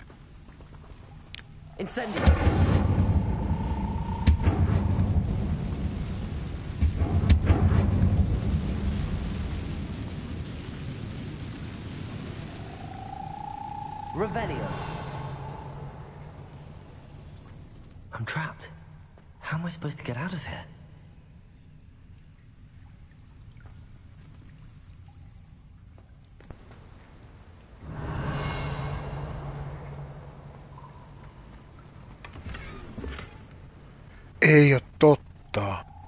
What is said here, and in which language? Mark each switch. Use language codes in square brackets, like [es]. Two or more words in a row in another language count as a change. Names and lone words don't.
[en] Incendio. Revelio. I'm trapped. How am I supposed to get out of here? [fi] Ei oo totta.